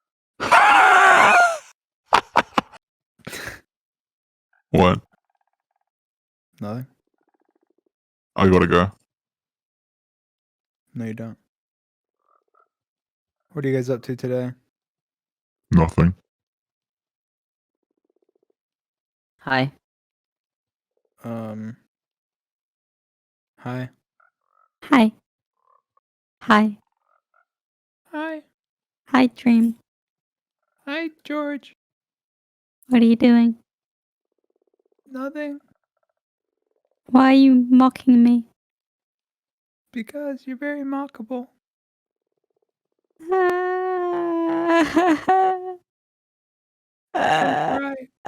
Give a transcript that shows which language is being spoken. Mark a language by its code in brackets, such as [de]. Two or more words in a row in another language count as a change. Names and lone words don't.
[en] What? Nothing. I gotta go. No, you don't. What are you guys up to today? Nothing. Hi. Hi. Hi. Hi. Hi. Hi, Dream. Hi, George. What are you doing? Nothing. Why are you mocking me? Because you're very mockable. Right.